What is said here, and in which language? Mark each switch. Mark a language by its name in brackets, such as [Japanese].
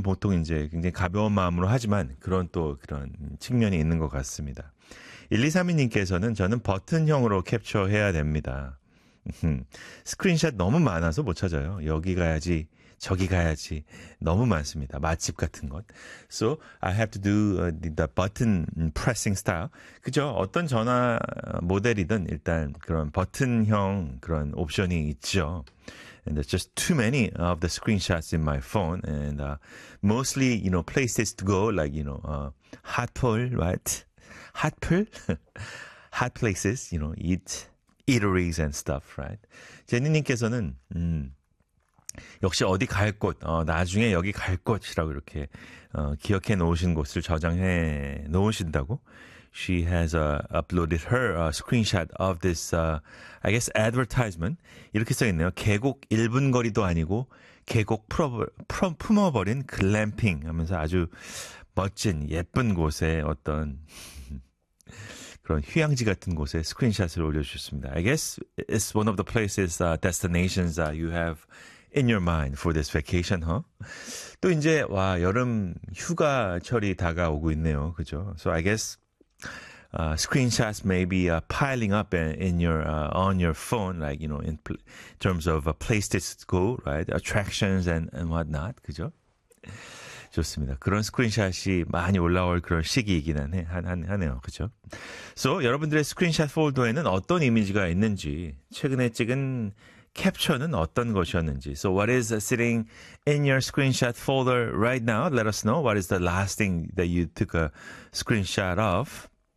[Korean] 보통 이제 굉장히 가벼운 마음으로 하지만 그런 또 그런 측면이 있는 것 같습니다. 1232님께서는 저는 버튼형으로 캡처해야 됩니다. 스크린샷 너무 많아서 못 찾아요. 여기 가야지, 저기 가야지. 너무 많습니다. 맛집 같은 것. [English] So I have to do the button pressing style. [Korean] 그죠? 어떤 전화 모델이든 일단 그런 버튼형 그런 옵션이 있죠. [English] And there's just too many of the screenshots in my phone. And mostly, you know, places to go, like, you know, hot pool, right? Hot pool? Hot places, you know, eateries and stuff, right? [Korean] 제니님께서는, 역시 어디 갈 곳, 나중에 여기 갈 곳이라고 이렇게 기억해 놓으신 곳을 저장해 놓으신다고? [English] She has uploaded her screenshot of this, I guess, advertisement. [Korean] 이렇게 써있네요. 계곡 1분 거리도 아니고 계곡 품어버린 글램핑 하면서 아주 멋진 예쁜 곳에 어떤 그런 휴양지 같은 곳에 스크린샷을 올려주셨습니다. [English] I guess it's one of the places, destinations you have in your mind for this vacation, huh? [Korean] 또 이제, 와, 여름 휴가철이 다가오고 있네요. 그죠? [English] So I guess screenshots may be piling up on your phone, like, you know, in terms of places to go, right? Attractions and whatnot, [Korean] 그죠? 좋습니다. 그런 스크린샷이 많이 올라올 그런 시기이긴 하네요. 그죠? [English] So, [Korean] 여러분들의 스크린샷 폴더에는 어떤 이미지가 있는지, 최근에 찍은 캡처는 어떤 것이었는지. [English] So, what is sitting in your screenshot folder right now? Let us know. What is the last thing that you took a screenshot of?